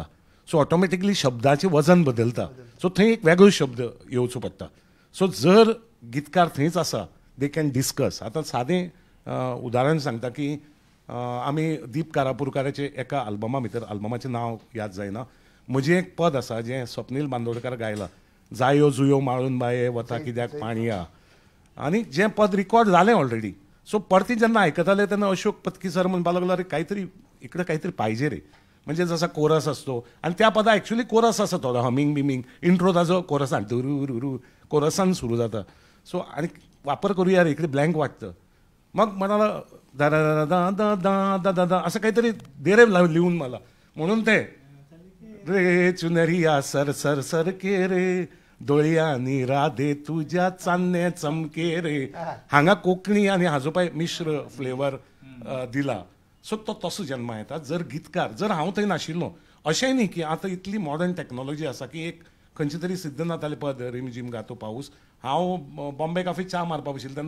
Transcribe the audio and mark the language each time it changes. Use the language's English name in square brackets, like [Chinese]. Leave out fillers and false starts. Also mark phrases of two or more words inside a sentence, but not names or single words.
[Konkani] सो ऑटोमॅटिकली शब्दाचें वजन बदलता सो थंय एक वेगळो शब्द येवचो पडटा सो जर गीतकार थंयच आसा [English] they can discuss [Konkani] आतां सादें उदाहरण सांगता की आमी दीप कारापुरकाराचे एका आल्बमा भितर आल्बमाचें नांव याद जायना म्हजें एक पद आसा जें स्वप्नील बांदोडकार गायलां जायो जुयो माळून बाये वता कित्याक पाणया आनी जें पद रिकॉर्ड जालें ऑलरेडी सो परती जेन्ना आयकताले तेन्ना अशोक पत्की सर म्हणपाक लागलो [Marathi] अरे काहीतरी इकडे काहीतरी पाहिजे रे म्हणजे जसा कोरस असतो आणि [Konkani] त्या पदा ॲक्च्युली कोरस आसा थोडो हमिंग बिमिंग इंट्रो ताजो कोरसान दुरू कोरसान सुरू जाता सो [Marathi] आणि वापर करूया रे इकडे ब्लँक वाटतं मग म्हणाला दा दा दा दा दा दा दा दा असं काहीतरी देरे लिहून मला म्हणून ते [Hindi] रे चुनरिया सर सर सर के रे [Konkani] दोळ्यांनी राधे तुझ्या चान्ने चमके रे हांगा कोंकणी आनी हाजो पळय मिश्र फ्लेवर दिला सो तो तसो जन्मा येता जर गितकार जर हांव थंय नाशिल्लो अशेंय न्ही की आतां इतली [English] modern technology [Konkani] आसा की एक खंयचे तरी सिद्धनाथ जाले पद रिम जिम गातो पाऊस हांव बॉम्बे कॉफी च्या मारपा बशिल्लो तेन्ना